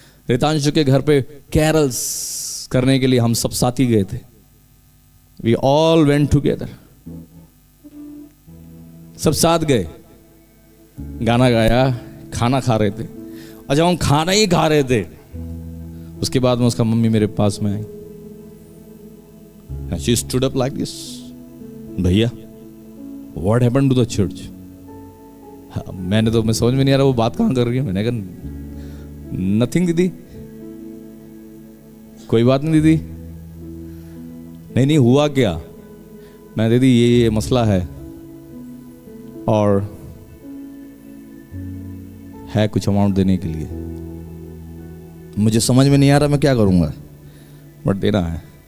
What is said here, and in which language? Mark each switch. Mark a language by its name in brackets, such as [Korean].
[Hindi] रितांशु के घर पे कैरल्स करने के लिए हम सब साथी गए थे। [English] we all went together, [Hindi] सब साथ गए, गाना गाया, खाना खा रहे थे। और जब हम खाना ही खा रहे थे, उसके बाद में उसका मम्मी मेरे पास में आई। [English] She stood up like this, भैया what happened to the church? [Hindi] मैं समझ में नहीं आ रहा वो बात कहाँ कर रही है। मैंने कहा नथिंग दीदी, कोई बात नहीं दीदी। नहीं हुआ क्या? मैं दीदी ये मसला है और है कुछ अमाउंट देने के लिए, मुझे समझ में नहीं आ रहा मैं क्या करूंगा, बट देना है।